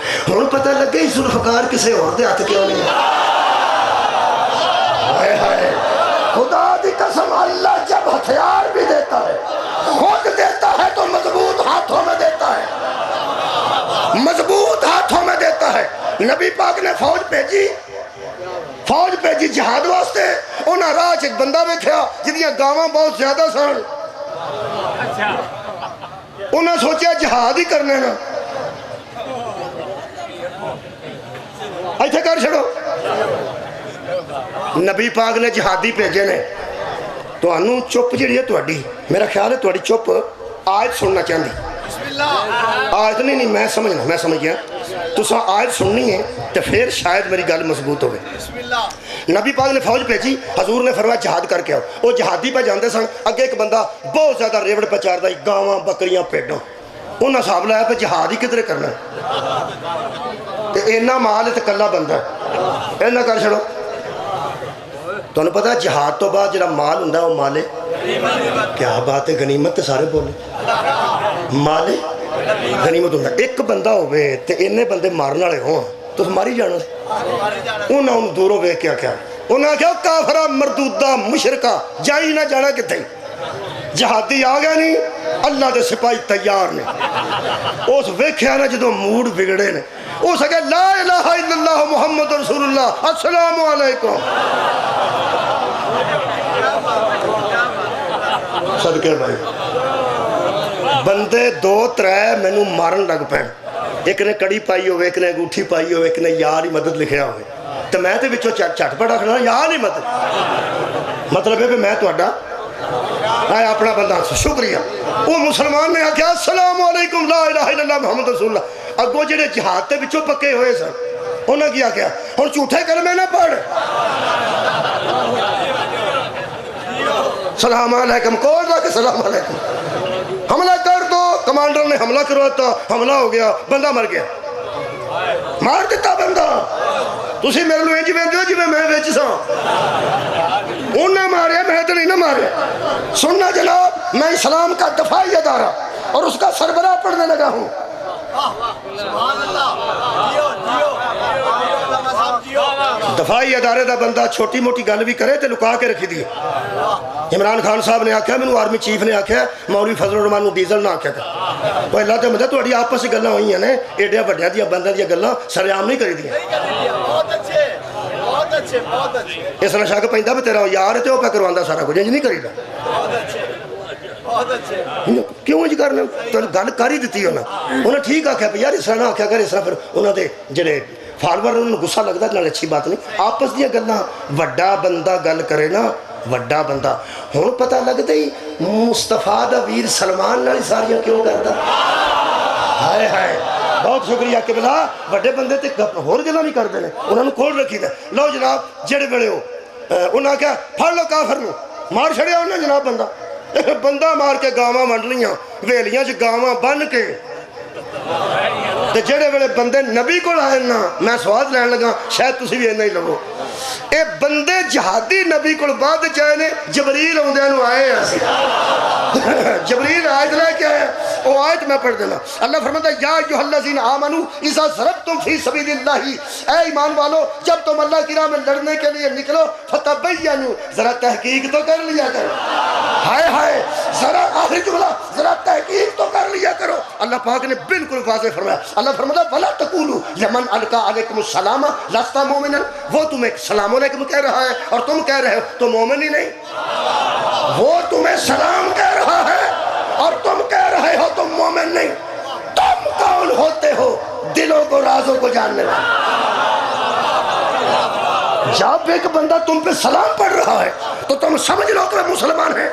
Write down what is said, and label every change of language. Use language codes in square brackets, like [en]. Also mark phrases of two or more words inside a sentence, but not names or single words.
[pa] ہوں پتہ لگ گئی ذوالفقار کسے اور دے ہاتھ کیوں نہیں. ہائے ہائے خدا دی قسم [ur] اللہ جب ہتھیار بھی دیتا ہے خود دیتا ہے تو مضبوط ہاتھوں میں دیتا ہے، مضبوط ہاتھوں میں دیتا ہے. [pa] نبی پاک نے فوج بھیجی جہاد واسطے. انہاں راہ ایک بندہ ویکھیا جدیاں گاواں بہت زیادہ سن، انہاں سوچیا جہاد ہی کرنے نا، ایتھے کر چھڑو. نبی پاک نے جہادی بھیجے نے. تو انہوں چپ جڑی ہے تہاڈی، میرا خیال ہے تہاڈی چپ آیت سننا چاہندی. آیت نہیں میں سمجھنا، میں سمجھ گیا. تساں آیت سننی ہے تو پھر شاید میری گل مضبوط ہوئے. نبی پاک نے فوج بھیجی، حضور نے فرمایا جہاد کر کے آؤ. وہ جہادی پہ جاندے سن، اگے ایک بندہ بہت زیادہ ریوڑ پہ چاردا، گاواں بکریاں پیڈاں. انہاں صاحب لایا پہ جہاد ہی کدھر کرنا ہے، اینا مال ہے تو کلا بندہ ہے، اینا کر چھڑو. تو انہوں پتا ہے جہاد تو بعد جڑا مال ہوں وہ مال ہے. کیا بات ہے، غنیمت تے سارے بولے مال ہے غنیمت ہوں. ایک بندہ ہوئے تے اینے بندے مارن والے ہوں تو ماری جانا. انہوں نے دوروں ویکھ کے آخیا، انہوں نے کہا کافرہ مردودہ مشرکہ جائی نہ جانا کتنے. جہادی آ گیا نہیں، اللہ دے سپاہی تیار نے. اس ویکھیا نا جدوں موڈ بگڑے نے، اس کہا [ar] لا الہ الا اللہ محمد رسول اللہ السلام علیکم. [pa] صدقے بھائی بندے دو ترے مینوں مارن لگ پے. ایک نے کڑی پائی ہوئے، ایک نے انگوٹھی پائی ہوئے، ایک نے یار ہی مدد لکھیا ہوئے. تو میں تے وچوں چھٹ پڑا کھڑا یار ہی مدد، مطلب ہے کہ میں تہاڈا اپنا بندہ. شکریہ. وہ مسلمان نے آخیا [ar] السلام علیکم لا الہ الا اللہ محمد رسول اللہ. [pa] اگوں جڑے جہاد تے وچوں پکے ہوئے سن انہاں کیا کیا ہن جھوٹے کلمے نہ پڑھ. [ar] سلام علیکم [pa] کون رکھ [ar] سلام علیکم، [pa] حملہ کر دو. کمانڈر نے حملہ کرواتا، حملہ ہو گیا، بندہ مر گیا، مار دیتا بندہ. تسی میرے لو انج ویندے ہو جویں میں وچ ساں. انہیں مارے میں تو نہیں نہ مارے. [ur] سننا جناب، میں اسلام کا دفاعی ادارہ اور اس کا سربراہ پڑھنے لگا ہوں. [pa] دفاعی ادارے دا بندہ چھوٹی موٹی گل بھی کرے تے لکا کے رکھی دی. عمران خان صاحب نے آکھیا مینوں آرمی چیف نے آکھیا مولوی فضل الرحمان نوں ڈیزل نہ آکھیا کر. وہ اللہ تے مدد تہاڈی آپس وچ گلاں ہوئیاں نے ایڈیاں وڈیاں دیاں بندیاں دیاں گلاں سر عام نہیں کری دیاں. بہت اچھے بہت اچھے بہت اچھے. اس نال شک پیندا بھی تیرا یار تے او پہ کرواندا سارا کچھ انج نہیں کریدا. بہت اچھے بہت اچھے. کیوں انج کرنا گل کر ہی دتی انہیں ٹھیک آکھیا پہ یار اس طرح نہ آکھیا کر. اس طرح پھر انہاں دے جڑے فالوور انہوں نے غصہ لگتا نال اچھی بات نہیں. آپس دیا گلاں وڈا بندہ گل کرے نا وڈا بندہ. ہن پتہ لگدا ہی مصطفیٰ دا ویر سلمان نال ساریاں کیوں کردا. ہائے ہائے بہت شکریہ کہ بلا وڈے بندے تے ہور گلاں نہیں کردے نے انہاں نوں کھول رکھی دے. لو جناب جڑے ویلے ہو انہاں کہا پھڑ لو کافر نوں مار چھڑیا انہاں جناب بندہ بندہ مار کے گاواں ونڈ لیاں ویلیاں چ گاواں بن کے. تے جڑے ویلے بندے نبی کو آئے نا میں سواد لین لگا شاید تسی بھی اینا ہی لگو. اے بندے جہادی نبی کو بعد چاہے نے جبریل ہوندے نو آئے ہیں. جبریل آیت لے کے آیا وہ آیت میں پڑھ دینا. [ur] اللہ فرماتا ہے [ar] یا ایھا الذین آمنوا اذا ضربتم فی سبیل اللہ [ur] اے ایمان والو جب تم اللہ کی راہ میں لڑنے کے لیے نکلو فتبینوا ذرا تحقیق تو کر لیا کرو. ہائے ہائے ذرا آخری جملہ ذرا تحقیق تو کر لیا کرو. اللہ پاک نے بالکل واضح فرمایا. اللہ فرماتا ہے [ar] ولا تقولوا لمن القى علیکم السلام لست مؤمنا. [ur] وہ تمہیں [ar] سلام علیکم [ur] کہہ رہا ہے اور تم کہہ رہے ہو تو مومن ہی نہیں. وہ تمہیں سلام کہہ رہا ہے اور تم کہہ رہے ہو تم مومن نہیں. تم کون ہوتے ہو دلوں کو رازوں کو جاننے والے. جب ایک بندہ تم پہ سلام پڑھ رہا ہے تو تم سمجھ لو تمہیں مسلمان ہیں.